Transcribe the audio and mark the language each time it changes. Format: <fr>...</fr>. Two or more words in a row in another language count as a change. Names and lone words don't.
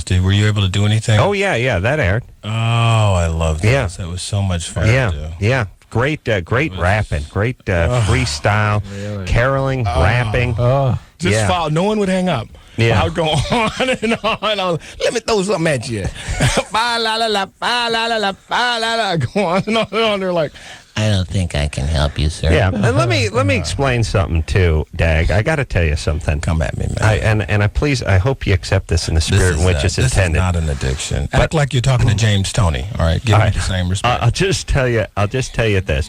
<en>Were you able to do anything? Oh, yeah, that aired. Oh, I love those. Yeah. That was so much fun to do. Yeah. Great rapping, great freestyle, caroling, rapping. Just follow. No one would hang up. Yeah. I would go on and on. Let me throw something at you. Ba la la la, ba la la la, ba la la. Go on and on and on. They're like, I don't think I can help you, sir. Yeah, and let me explain something too, Dag. I got to tell you something. Come at me, man. I hope you accept this in the spirit in which it's intended. This is not an addiction. Act like you're talking to James Tony. All right, give me the same respect. I'll just tell you this.</en>